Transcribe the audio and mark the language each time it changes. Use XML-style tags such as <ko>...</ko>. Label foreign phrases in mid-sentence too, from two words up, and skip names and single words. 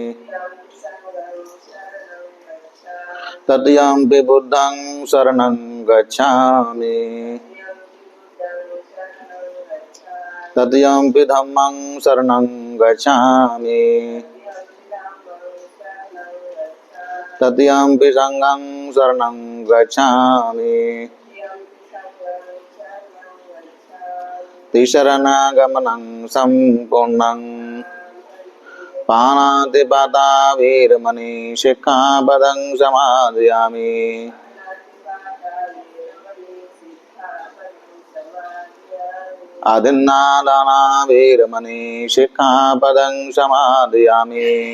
<pi>तृतीयंपि बुद्धं शरणं गच्छामि। तृतीयंपि धम्मं शरणं गच्छामि। तृतीयंपि संघं शरणं गच्छामि। तिसरणागमनं सम्पूर्णं। पाणातिपाता वीरमणि सिक्खापदं समादयामि। आदिन्नादाना वीरमणि सिक्खापदं समादयामि।</pi>